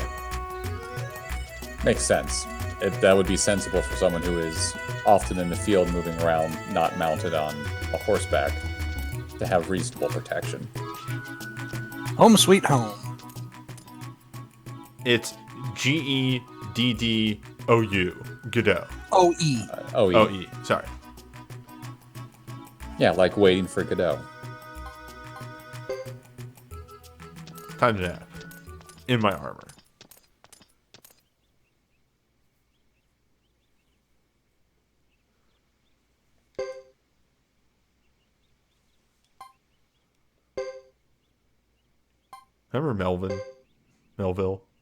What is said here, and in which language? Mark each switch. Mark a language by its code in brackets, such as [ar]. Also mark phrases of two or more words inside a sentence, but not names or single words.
[en] Makes sense. That would be sensible for someone who is often in the field moving around, not mounted on a horseback, to have reasonable protection. Home sweet home. It's Geddou. Godot. O-E. OE. O-E. Sorry. Yeah, like waiting for Godot. Time to nap. In my armor. Remember Melville?